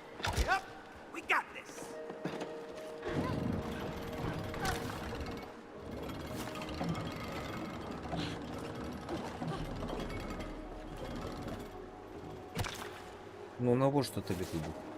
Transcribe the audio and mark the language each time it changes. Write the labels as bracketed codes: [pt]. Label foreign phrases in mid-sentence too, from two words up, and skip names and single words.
[en] Yep, we got this. [be] Ну навошта тобі туди?